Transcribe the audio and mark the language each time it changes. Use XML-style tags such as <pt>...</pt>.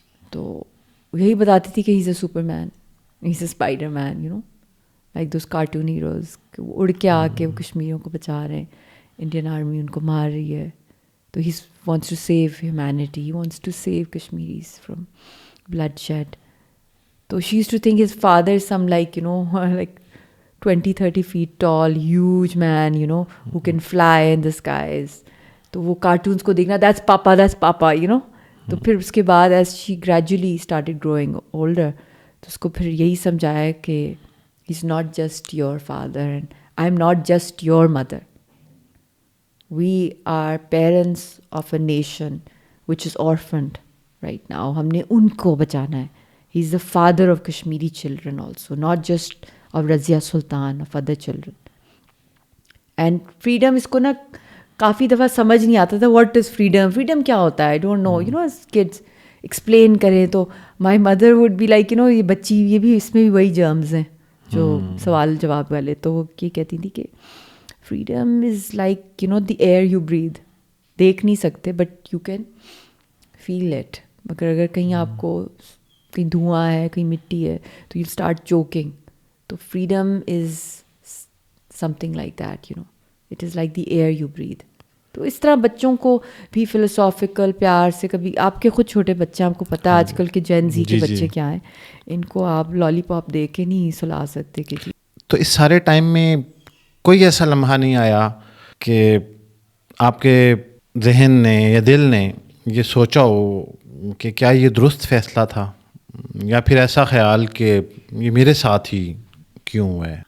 <ur>تو یہی بتاتی تھی کہ</ur> <en>he is a Superman, he is a Spider-Man, you know, like those cartoon heroes,</en> <ur>کہ وہ اڑ کے آ کے وہ کشمیریوں کو بچا رہے ہیں, انڈین آرمی ان کو مار رہی ہے,</ur> <en>تو he wants to save humanity, he wants to save Kashmiris from bloodshed. تو she used to think his father some like you know like 20-30 feet tall, huge man, you know, who can fly in the skies.</en> <ur>تو وہ cartoons کو دیکھنا,</ur> <en>that's papa, you know.</en> <ur>تو پھر اس کے بعد</ur> <en>as she gradually started growing older,</en> <ur>تو اس کو پھر یہی سمجھایا کہ</ur> <en>he's not just your father and I'm not just your mother. We are parents of a nation which is orphaned right now.</en> <ur>ہم نے ان کو بچانا ہے.</ur> <en>He's the father of Kashmiri children also, not just of Razia Sultan, of other children. And freedom,</en> <ur>اس کو نا کافی دفعہ سمجھ نہیں آتا تھا,</ur> <en>what is freedom,</en> <ur>freedom کیا ہوتا ہے,</ur> <en>I don't know, you know, as kids explain</en> <ur>کریں تو</ur> <en>my mother would be like, you know,</en> <ur>یہ بچی, یہ بھی اس میں بھی وہی germs ہیں جو سوال جواب والے. تو وہ یہ کہتی تھی کہ</ur> <en>freedom is like, you know, the air you breathe.</en> <ur>دیکھ نہیں سکتے</ur> <en>but you can feel it.</en> <ur>مگر اگر کہیں آپ کو کہیں دھواں ہے, کہیں مٹی ہے, تو</ur> <en>you start choking. تو freedom is something like that, you know. It is like the air you breathe.</en> <ur>تو اس طرح بچوں کو بھی فلسافیکل پیار سے, کبھی آپ کے خود چھوٹے بچے, آپ کو پتہ ہے آج کل کے جین زی کے بچے کیا ہیں, ان کو آپ لالی پاپ دے کے نہیں سلا سکتے کہ جی. تو اس سارے ٹائم میں کوئی ایسا لمحہ نہیں آیا کہ آپ کے ذہن نے یا دل نے یہ سوچا ہو کہ کیا یہ درست فیصلہ تھا, یا پھر ایسا خیال کہ یہ میرے ساتھ ہی کیوں ہوا ہے؟</ur>